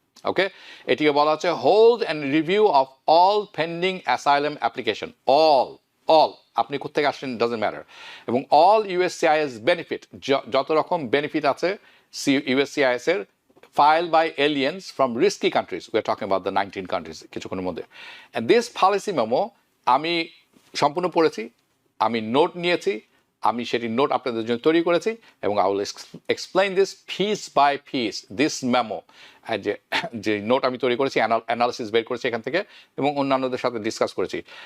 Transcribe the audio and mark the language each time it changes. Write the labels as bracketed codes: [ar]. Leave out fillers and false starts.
[en] okay, [bn] এটিকে বলা হচ্ছে [en] Hold and review of all pending asylum application. [bn] All আপনি কোথেকে আসছেন [en] Doesn't matter. [bn] এবং অল ইউএসসিআইএস বেনিফিট, যত রকম বেনিফিট আছে ইউএসসিআইএস এর, [en] filed by aliens from risky countries. We are talking about the 19 countries [bn] কিছুক্ষণের মধ্যে। [en] And this policy memo [bn] আমি সম্পূর্ণ পড়েছি, আমি নোট নিয়েছি, আমি সেটি নোট আপনাদের জন্য তৈরি করেছি, এবং [en] I will explain this piece by piece, this memo. [bn] যে নোট আমি তৈরি করেছি, অ্যানালিসিস বের করেছি এখান থেকে, এবং অন্যান্যদের সাথে ডিসকাস করেছি।